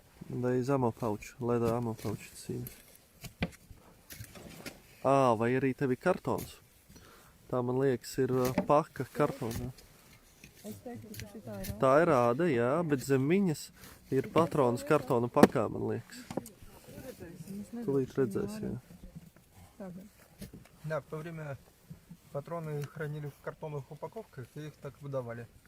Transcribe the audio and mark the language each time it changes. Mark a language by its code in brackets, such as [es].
[en] There is ammo pouch, leather ammo pouch, it seems. [lv] Vai arī tev ir kartons? Tā, man liekas, ir paka kartonā. Es teiktu, ka šitā ir Tā ir āda, jā, bet zem viņas ir patronas kartona pakā, man liekas. Tūlīt redzēs, jā. [ru] Да, в то время патроны хранили в картонных упаковках и их так выдавали.